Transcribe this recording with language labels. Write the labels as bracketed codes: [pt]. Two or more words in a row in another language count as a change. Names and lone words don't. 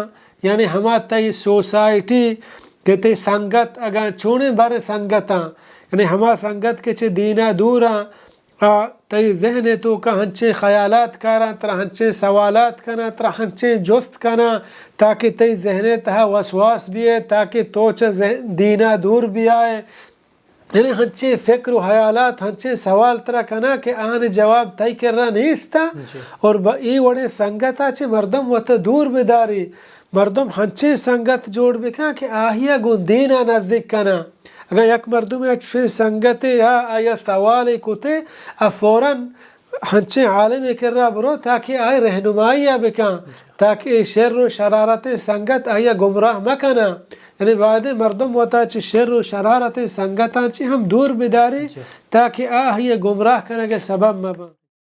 [brh] یعنی ہما تی سوسائٹی کہ تی سنگت اگاں چونے بارے سنگتاں یعنی ہما سنگت کے چھے دینہ دوراں تی ذہن تو کا ہنچے خیالات کارا ترہ ہنچے سوالات کنا ترہ ہنچے جست کنا تاکہ تی ذہن تہا وسواس بھی ہے تاکہ توچہ دینہ دور بھی آئے. یعنی ہنچے فکر و حیالات ہنچے سوال ترہ کنا کہ آنے جواب تی کر رہا نہیں استا اور ای وڑے سنگتا چھے مردم وقت دور بداری مردم ہنچے سنگت جوڑ بکا کہ آہیا گون دینہ نزدیک کنا. اگر یک مردم اچھے سنگت یا آیا سوال کتے فوراً ہنچے عالم کر رہا برو تاکہ آئے رہنمائی بکا تاکہ شر و شرارت سنگت آیا گمراہ مکنا. یعنی بعد مردم وطا چی شر و شرارت سنگتاں چی ہم دور بداری تاکہ آہیا گمراہ کرنے کے سبب مبا.